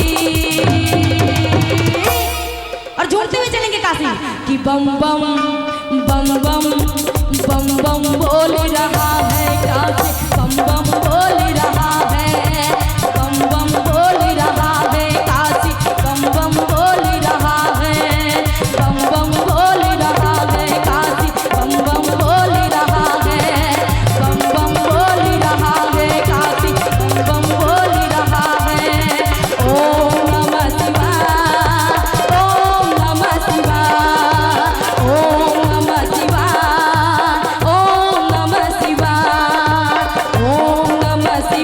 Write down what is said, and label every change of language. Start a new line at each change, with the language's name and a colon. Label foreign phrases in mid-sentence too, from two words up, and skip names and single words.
Hindi: और झूमते हुए चलेंगे काशी कि बम बम बम बम बम बम बोल रहा है काशी, बम बम बोल रहा है, बम बम बोल रहा है काशी, बम बम बोल रहा है, बम बम बोल रहा है काशी, बम बम बोल रहा है, बम बम बोल रहा है काशी, बम बम बोल रहा है।
Sanskrit: ओम नमः शिवाय, ओम नमः शिवाय, ओम नमः शिवाय, ओम नमः शिवाय, ओम नमः